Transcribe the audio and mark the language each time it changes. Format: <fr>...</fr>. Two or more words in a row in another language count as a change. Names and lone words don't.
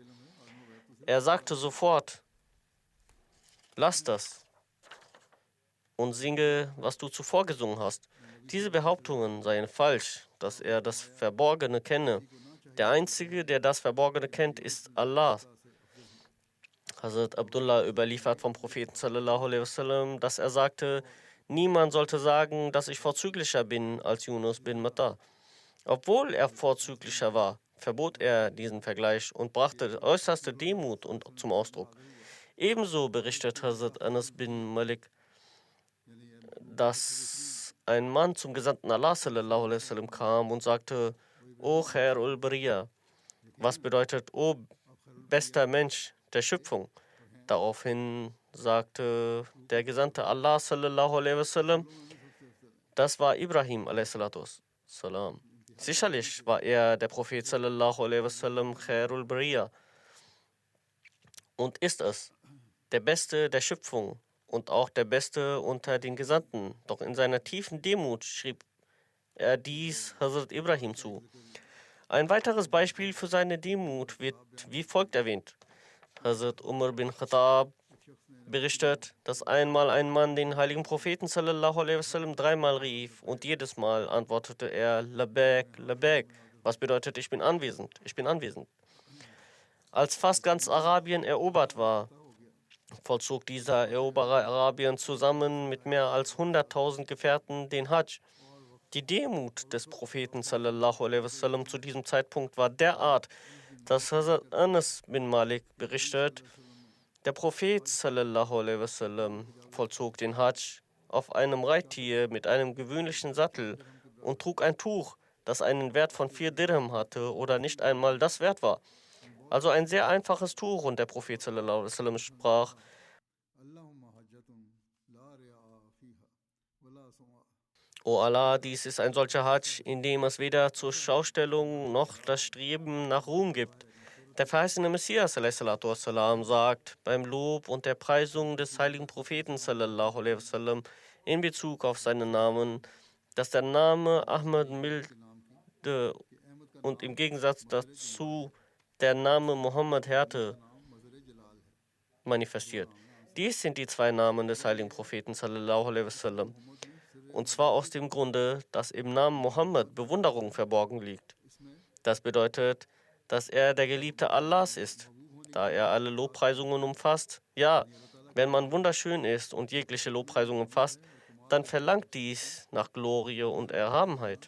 <de>Er sagte sofort: Lass das und singe, was du zuvor gesungen hast. Diese Behauptungen seien falsch, dass er das Verborgene kenne. Der Einzige, der das Verborgene kennt, ist Allah. Hazrat Abdullah überliefert vom Propheten</de> <ar>صلى الله عليه وسلم,</ar> <de>dass er sagte: Niemand sollte sagen, dass ich vorzüglicher bin als Yunus bin Matta. Obwohl er vorzüglicher war, verbot er diesen Vergleich und brachte äußerste Demut zum Ausdruck. Ebenso berichtet Hazrat Anas bin Malik, dass ein Mann zum Gesandten Allah</de> <ar>صلى الله عليه وسلم</ar> <de>kam und sagte:</de> <ar>يا خير البرية,</ar> <de>was bedeutet O bester Mensch der Schöpfung? Daraufhin sagte der Gesandte Allah</de> <ar>صلى الله عليه وسلم:</ar> <de>Das war Ibrahim</de> <ar>عليه الصلاة والسلام.</ar> <de>Sicherlich war er der Prophet</de> <ar>صلى الله عليه وسلم خير البرية</ar> <de>und ist es, der Beste der Schöpfung und auch der Beste unter den Gesandten. Doch in seiner tiefen Demut schrieb er dies Hazrat Ibrahim zu. Ein weiteres Beispiel für seine Demut wird wie folgt erwähnt. Hazrat Umar bin Khattab berichtet, dass einmal ein Mann den heiligen Propheten</de> <ar>صلى الله عليه وسلم</ar> <de>dreimal rief und jedes Mal antwortete er</de> <ar>لبيك، لبيك,</ar> <de>was bedeutet ich bin anwesend, ich bin anwesend. Als fast ganz Arabien erobert war, vollzog dieser Eroberer Arabien zusammen mit mehr als 100.000 Gefährten den Hajj. Die Demut des Propheten</de> <ar>صلى الله عليه وسلم</ar> <de>zu diesem Zeitpunkt war derart, dass Hazrat Anas bin Malik berichtet, der Prophet</de> <ar>صلى الله عليه وسلم</ar> <de>vollzog den Hajj auf einem Reittier mit einem gewöhnlichen Sattel und trug ein Tuch, das einen Wert von 4 Dirham hatte oder nicht einmal das wert war. Also ein sehr einfaches Tuch, und der Prophet</de> <ar>صلى الله عليه وسلم</ar> <de>sprach: O Allah, dies ist ein solcher Hajj, in dem es weder zur Schaustellung noch das Streben nach Ruhm gibt. Der verheißene Messias</de> <ar>صلى الله والسلام,</ar> <de>sagt beim Lob und der Preisung des heiligen Propheten</de> <ar>صلى الله عليه وسلم</ar> <de>in Bezug auf seinen Namen, dass der Name Ahmad milde und im Gegensatz dazu der Name Muhammad Härte manifestiert. Dies sind die 2 Namen des heiligen Propheten</de> <ar>صلى الله عليه وسلم.</ar> <de>Und zwar aus dem Grunde, dass im Namen Muhammad Bewunderung verborgen liegt. Das bedeutet, dass er der Geliebte Allahs ist, da er alle Lobpreisungen umfasst. Ja, wenn man wunderschön ist und jegliche Lobpreisung umfasst, dann verlangt dies nach Glorie und Erhabenheit.</de>